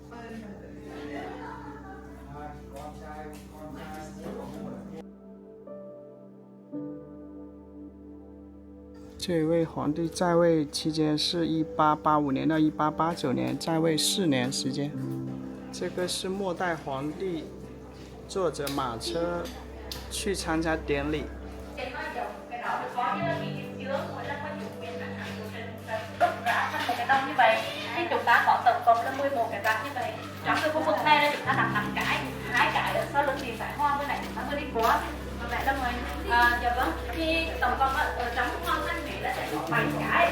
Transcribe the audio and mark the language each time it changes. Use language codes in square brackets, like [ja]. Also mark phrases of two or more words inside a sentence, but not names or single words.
[zh] 这一位皇帝在位期间是1885年到1889年，在位4年时间。这个是末代皇帝坐着马车去参加典礼。 [vi] thì chúng ta có tổng cộng là 11 cái vạc như vậy. Trong cái khu vực này là chúng ta đặt 5 cái, 2 cái ở sau lưng thì phải hoa bên này chúng ta vừa đi qua. Và vậy là mình dạ vâng, thì tổng cộng ở trong hoàng thanh Huế là sẽ có 7 cái.